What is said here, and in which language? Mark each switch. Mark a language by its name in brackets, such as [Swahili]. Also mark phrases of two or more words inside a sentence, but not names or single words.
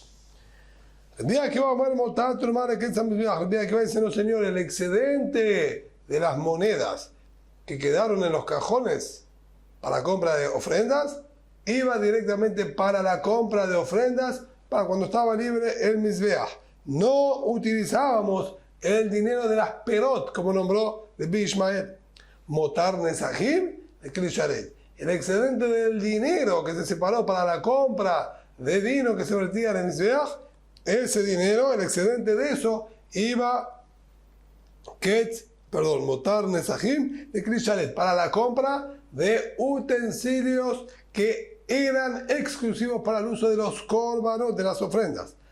[Spanish] El día que vamos a ver [Hebrew] מותר תרומה לכלי שרת, [Spanish] el día que va a decir, no señor, el excedente de las monedas que quedaron en los cajones para compra de ofrendas, iba directamente para la compra de ofrendas para cuando estaba libre el mizbeach. No utilizábamos el dinero de las perot, como nombró Rabbi Ishmael. [Hebrew] מותר נסכים לכלי שרת. [Spanish] El excedente del dinero que se separó para la compra de vino que se vertía en el mizbeach, ese dinero, el excedente de eso, iba [Hebrew] מותר נסכים לכלי שרת, [Spanish] para la compra de utensilios que eran exclusivos para el uso de los córbanos, de las ofrendas.